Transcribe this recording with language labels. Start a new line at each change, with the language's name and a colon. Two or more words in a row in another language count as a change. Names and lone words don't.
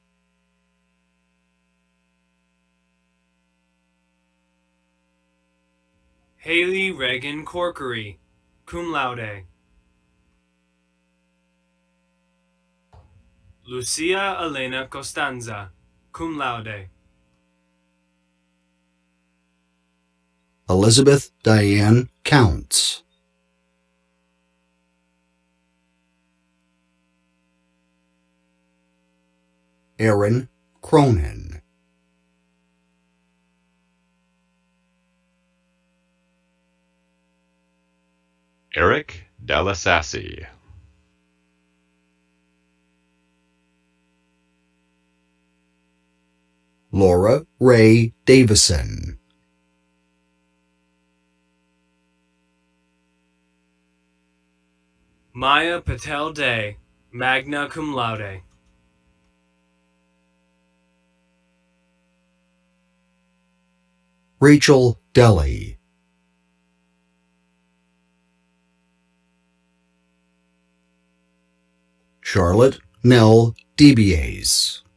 English: Haley Reagan Corkery,
Latin: cum laude.
English: Lucia Elena Costanza,
Latin: cum laude.
English: Elizabeth Diane Counts. Aaron Cronin. Eric Dallasassy. Laura Ray Davison. Maya Patel Day,
Latin: magna cum laude.
English: Rachel Deli. Charlotte Nell DeBiase.